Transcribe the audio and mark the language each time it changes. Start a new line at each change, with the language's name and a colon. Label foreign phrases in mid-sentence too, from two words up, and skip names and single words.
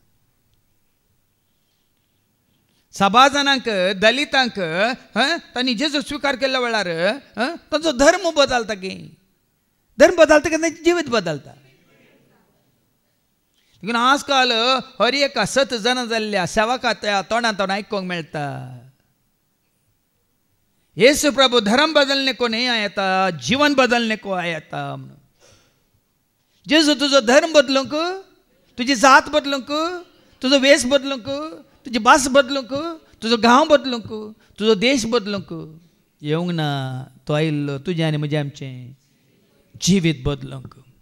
Konkani: सभा जाणांक दलितांक तांणी जेजू स्विकार केल्ल्या वेळार तांचो धर्म बदलता की धर्म बदलता की तांचें जिवीत बदलता. देखून आजकाल हर एका 7 जाणां जाल्ल्या सेवकाच्या तोंडां आयकूंक मेळटा
Hindi: येसू प्रभु धर्म बदलने को नहीं आया था जीवन बदलने को आया था.
Konkani: जेजू तुजो धर्म बदलूंक तुजी जात बदलूंक तुजो वेश बदलूंक तुजी भास बदलूंक तुजो गांव बदलूंक तुजो देश बदलूंक येवंक ना. तो आयिल्लो तुजें आनी म्हजें आमचें जिवीत बदलूंक.